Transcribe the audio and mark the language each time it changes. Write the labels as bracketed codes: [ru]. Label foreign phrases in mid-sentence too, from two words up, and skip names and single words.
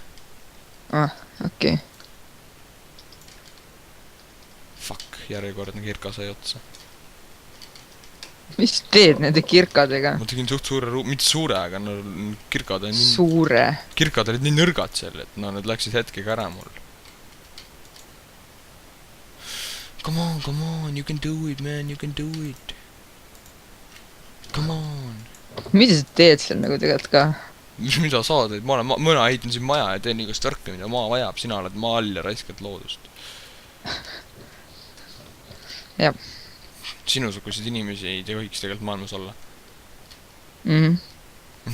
[et] okei . Fuck , järjekordne kirka sai otsa . mis sa teed nende kirkadega ? ma tegin suht suure ruumi , mitte suure , aga no kirkad on nii , suure . kirkad olid nii nõrgad seal , et no need läksid hetkega ära mul . [en] Come on , you can do it , man , you can do it . Come on . [et] mida sa teed seal nagu tegelikult ka ? mida sa teed , ma olen , mõna ehitan siin maja ja teen igast värki , mida maa vajab , sina oled maa all ja raiskad loodust . jah . sinusuguseid inimesi ei tohiks tegelikult maailmas olla . ma